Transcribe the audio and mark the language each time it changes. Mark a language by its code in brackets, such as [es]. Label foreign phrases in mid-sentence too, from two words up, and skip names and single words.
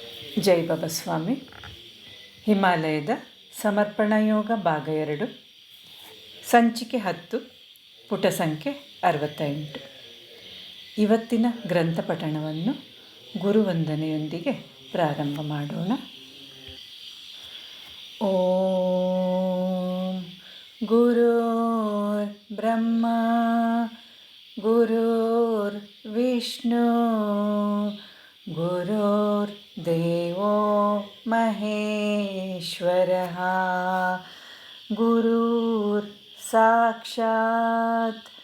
[kn] ಜೈ ಬಾಬಾ ಸ್ವಾಮಿ. ಹಿಮಾಲಯದ ಸಮರ್ಪಣಾ ಯೋಗ ಭಾಗ 2, ಸಂಚಿಕೆ 10, ಪುಟ ಸಂಖ್ಯೆ 68. ಇವತ್ತಿನ ಗ್ರಂಥ ಪಠಣವನ್ನು ಗುರುವಂದನೆಯೊಂದಿಗೆ ಪ್ರಾರಂಭ ಮಾಡೋಣ. [sa] ಓಂ ಗುರುರ್ ಬ್ರಹ್ಮ ಗುರುರ್ ವಿಷ್ಣು ಗುರುರ್ ದೇವೋ ಮಹೇಶ್ವರಃ ಗುರುರ್ ಸಾಕ್ಷಾತ್